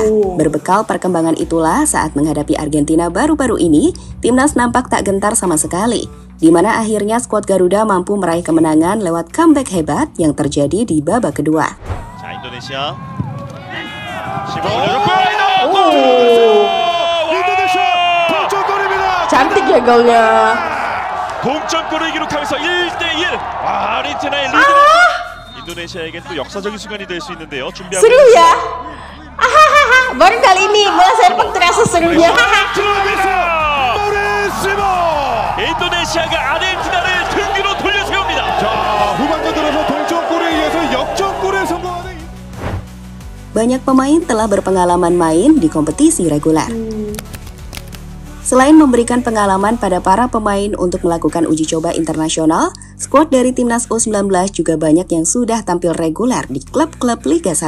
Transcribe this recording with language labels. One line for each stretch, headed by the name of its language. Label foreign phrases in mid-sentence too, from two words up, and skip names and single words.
Indonesian: Berbekal perkembangan itulah saat menghadapi Argentina baru-baru ini, timnas nampak tak gentar sama sekali, di mana akhirnya skuad Garuda mampu meraih kemenangan lewat comeback hebat yang terjadi di babak kedua.
Korean: 인도네시아
Indonesian: Cantik ya golnya.
Korean: 동점골을 기록하면서 1대1. 아르헨티나의 리드. 인도네시아에겐 또 역사적인 순간이 될 수 있는데요. 준비하고
Indonesian: Seru ya. Baru kali ini bola sepak terasa serunya.
Korean: 인도네시아가 아르헨티나를 등 뒤로 돌려세웁니다. 자, 후반전 들어서 동점골에 의해서 역전골에 성공하는
Indonesian: Banyak pemain telah berpengalaman main di kompetisi reguler. Selain memberikan pengalaman pada para pemain untuk melakukan uji coba internasional, skuad dari timnas U19 juga banyak yang sudah tampil reguler di klub-klub Liga 1.